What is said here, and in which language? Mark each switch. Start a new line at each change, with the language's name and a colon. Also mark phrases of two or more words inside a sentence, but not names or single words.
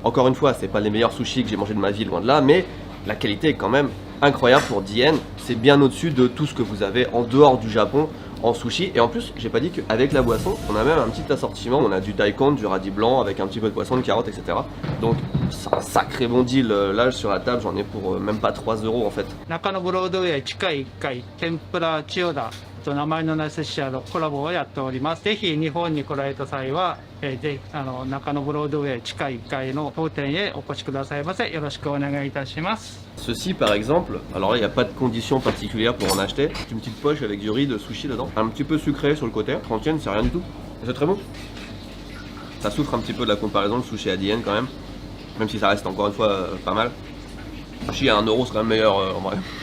French: Encore une fois, c'est pas les meilleurs sushis que j'ai mangé de ma vie, loin de là, mais la qualité est quand même incroyable pour 10 yens. C'est bien au-dessus de tout ce que vous avez en dehors du Japon en sushi. Et en plus, j'ai pas dit qu'avec la boisson, on a même un petit assortiment. On a du daikon, du radis blanc avec un petit peu de poisson, de carottes, etc. Donc c'est un sacré bon deal. Là sur la table, j'en ai pour même pas 3 € en fait.
Japanese: 中野ブロードウェイ地下1階天ぷら千代田と名前のない寿司屋のコラボをやっております。ぜひ日本に来られた際は、ぜひ中野ブロードウェイ地下1階の当店へお越しくださいませ。よろしくお願いいたします。
French: Ceci par exemple, alors là il n'y a pas de condition particulière pour en acheter. C'est une petite poche avec du riz de sushi dedans. Un petit peu sucré sur le côté. 30 yens, c'est rien du tout. C'est très bon. Ça souffre un petit peu de la comparaison, le sushi à 10 yens quand même. Même si ça reste encore une fois pas mal. Le sushi à 1 € c'est quand même meilleur en vrai.